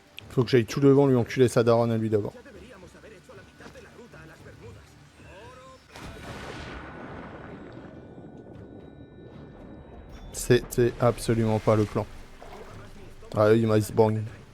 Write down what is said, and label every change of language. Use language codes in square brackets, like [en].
[fr] Faut que j'aille tout devant lui enculer sa daronne à lui d'abord. [es] Ya deberíamos haber hecho la mitad de la ruta a las Bermudas. [fr] C'était absolument pas le plan. Ah oui, il m'a iceborn.